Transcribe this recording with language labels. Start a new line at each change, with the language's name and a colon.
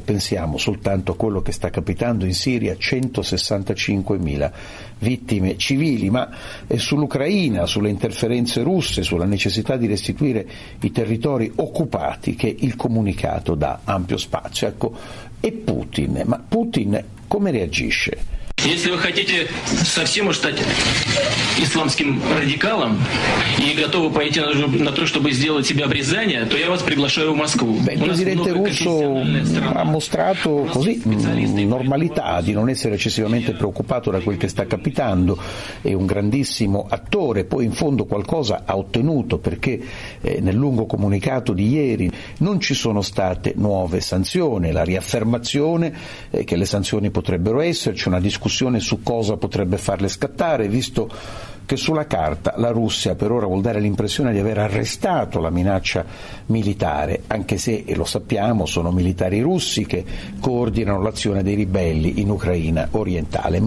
Italian: Pensiamo soltanto a quello che sta capitando in Siria, 165.000 vittime civili, ma sull'Ucraina, sulle interferenze russe, sulla necessità di restituire i territori occupati che il comunicato dà ampio spazio. Ecco, e Putin, ma Putin come reagisce?
Russian: Если вы хотите совсем уж стать исламским радикалом и готовы пойти на то, чтобы сделать себя в Рязани, то я вас приглашаю в Москву.
Italian: Beh, il presidente russo ha mostrato così normalità, di non essere eccessivamente preoccupato da quel che sta capitando. È un grandissimo attore, poi in fondo qualcosa ha ottenuto, perché nel lungo comunicato di ieri non ci sono state nuove sanzioni, la riaffermazione che le sanzioni potrebbero esserci, una discussione su cosa potrebbe farle scattare, visto che sulla carta la Russia per ora vuol dare l'impressione di aver arrestato la minaccia militare, anche se, e lo sappiamo, sono militari russi che coordinano l'azione dei ribelli in Ucraina orientale.